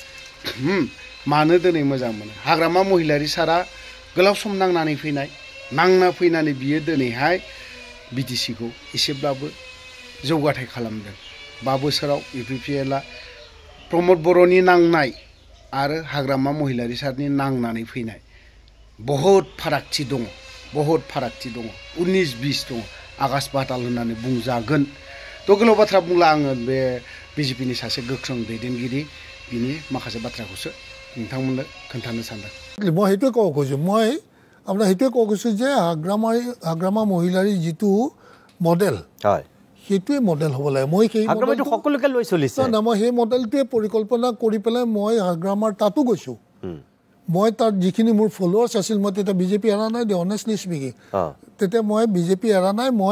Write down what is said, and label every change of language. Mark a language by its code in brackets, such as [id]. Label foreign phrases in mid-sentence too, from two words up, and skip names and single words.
[brx] मानो दिनै मोजां मोनो हाग्रामा महिलारि सारा गोलाव सम नांना फैनानै बियो दिनैहाय बिटिसिखौ एसेब्लाबो जौगाथाय खालामदों 5 बोसोराव इउपिपिएलआ प्रमद बर'नि नांनाय आरो हाग्रामा महिलारि सारनि नांनानै फैनाय बहुत फारागथि दङ 19-20 दङ आकाश पाताल होननानै बुंजागोन थ' गोलाव बाथ्रा बुंला आङो बे बिजेपिनि सासे गोख्रों दैदेनगिरि बिनि माखासे बाथ्राखौसो नोंथांमोननो खोन्थानो सानदों [as] মই সেইটোৱে ক'ব খুজিছোঁ মই আপোনাৰ সেইটোৱে ক'ব খুজিছোঁ যে হাগ্ৰামা মহিলাৰী যিটো মডেল হয় সেইটোৱে মডেল হ'ব লাগে মই সেই হাগ্ৰামাটো সকলোকে লৈ চলিছে না মই সেই মডেলটোৱে পৰিকল্পনা কৰি পেলাই মই হাগ্ৰামাৰ তাতো গৈছোঁ মই তাত যিখিনি মোৰ ফলোৱাৰ্ছ আছিল মই তেতিয়া বিজেপি এৰা নাই দে [en] honestly speaking [as] তেতিয়া মই বিজেপি এৰা নাই মই